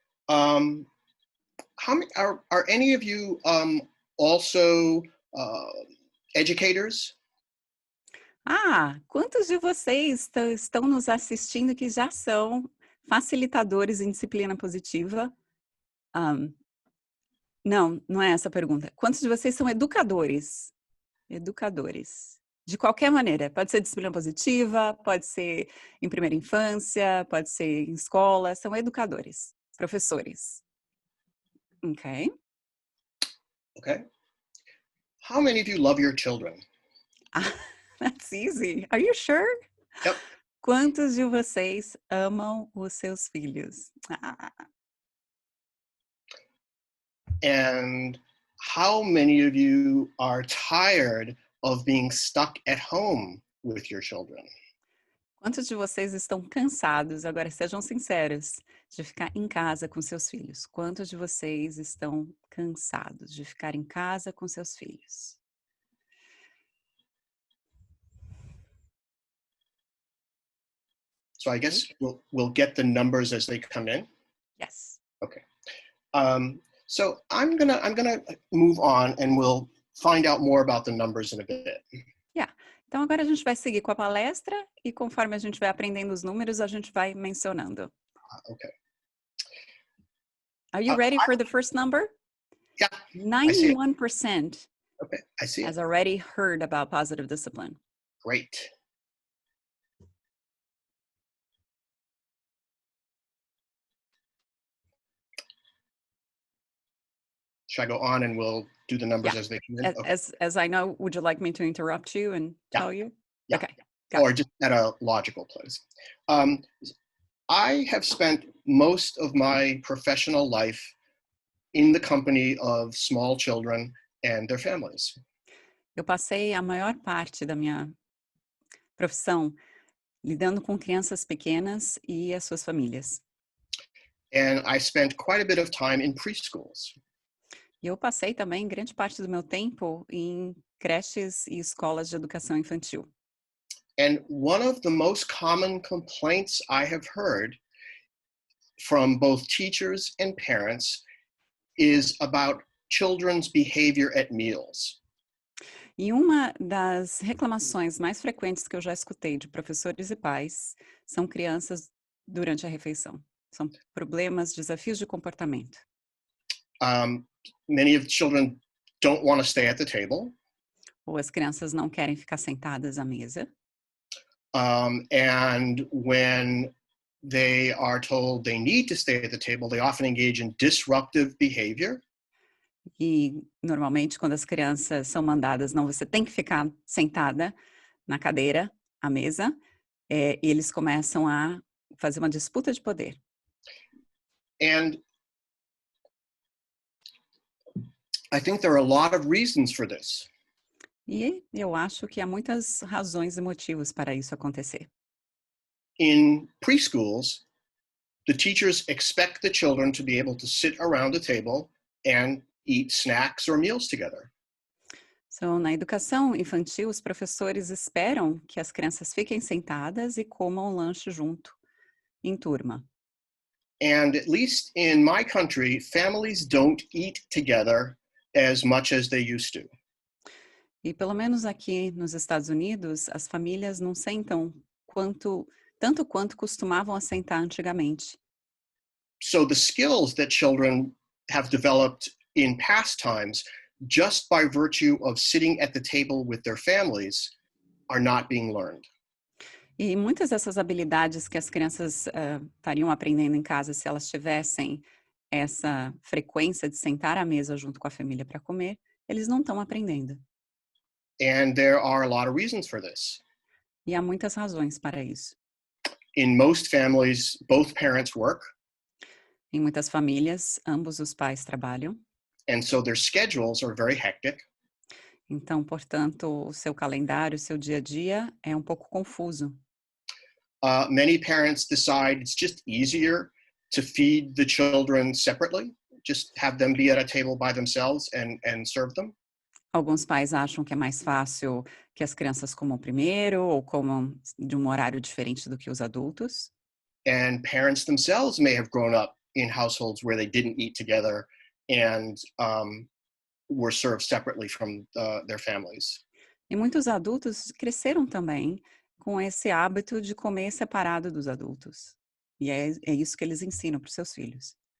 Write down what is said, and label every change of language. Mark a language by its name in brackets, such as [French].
[English] How many are any of you also educators? [Portuguese] Quantos de vocês estão nos assistindo que já são facilitadores em disciplina positiva? Não é essa a pergunta. Quantos de vocês são educadores? Educadores. De qualquer maneira, pode ser disciplina positiva, pode ser em primeira infância, pode ser em escola, são educadores, professores. [English] Okay. Okay. How many of you love your children? That's easy. Are you sure? Yep. [Portuguese] Quantos de vocês amam os seus filhos? [English] And how many of you are tired of being stuck at home with your children? [Portuguese] Quantos de vocês estão cansados, agora sejam sinceros, de ficar em casa com seus filhos? Quantos de vocês estão cansados de ficar em casa com seus filhos? [English] So I guess we'll get the numbers as they come in. Yes. Okay. So I'm gonna move on and we'll find out more about the numbers in a bit. Yeah. [Portuguese] Então agora a gente vai seguir com a palestra e conforme a gente vai aprendendo os números, a gente vai mencionando. [English] Okay. Are you ready for the first number? Yeah. 91%. Okay, I see it. Has already heard about positive discipline. Great. Should I go on and we'll do the numbers as they come in? Okay. As I know, would you like me to interrupt you and tell you? Yeah. Okay. Or just at a logical place. I have spent most of my professional life in the company of small children and their families. [Portuguese] Eu passei a maior parte da minha profissão lidando com crianças pequenas e as suas famílias. [English] And I spent quite a bit of time in preschools. [Portuguese] E eu passei também grande parte do meu tempo em creches e escolas de educação infantil. [English] And one of the most common complaints I have heard from both teachers and parents is about children's behavior at meals. [Portuguese] E uma das reclamações mais frequentes que eu já escutei de professores e pais são crianças durante a refeição. São problemas, desafios de comportamento. [English] Many of the children don't want to stay at the table. [Portuguese] Ou as crianças não querem ficar sentadas à mesa. [English] And when they are told they need to stay at the table, they often engage in disruptive behavior. [Portuguese] E normalmente quando as crianças são mandadas, não, você tem que ficar sentada na cadeira, à mesa, e eles começam a fazer uma disputa de poder. [English] And I think there are a lot of reasons for this. [Portuguese] E eu acho que há muitas razões e motivos para isso acontecer. [English] In preschools, the teachers expect the children to be able to sit around the table and eat snacks or meals together. [Portuguese] So, na educação infantil, os professores esperam que as crianças fiquem sentadas e comam lanche junto, em turma. [English] And at least in my country, families don't eat together as much as they used to. [Portuguese] E pelo menos aqui nos Estados Unidos, as famílias não sentam tanto quanto costumavam assentar antigamente. [English] So the skills that children have developed in past times, just by virtue of sitting at the table with their families, are not being learned. [Portuguese] E muitas dessas habilidades que as crianças estariam aprendendo em casa se elas tivessem essa frequência de sentar à mesa junto com a família para comer, eles não estão aprendendo. [English] And there are a lot of reasons for this. [Portuguese] E há muitas razões para isso. [English] In most families, both parents work, [Portuguese] Em muitas famílias, ambos os pais trabalham. [English] and so their schedules are very hectic. [Portuguese] Então, portanto, o seu calendário, o seu dia a dia é um pouco confuso. [English] Many parents decide it's just easier to feed the children separately, just have them be at a table by themselves and serve them. [Portuguese] Alguns pais acham que é mais fácil que as crianças comam primeiro ou comam de um horário diferente do que os adultos. [English] And parents themselves may have grown up in households where they didn't eat together and were served separately from their families. [Portuguese] E muitos adultos cresceram também com esse hábito de comer separado dos adultos. E é isso que eles ensinam para os seus filhos.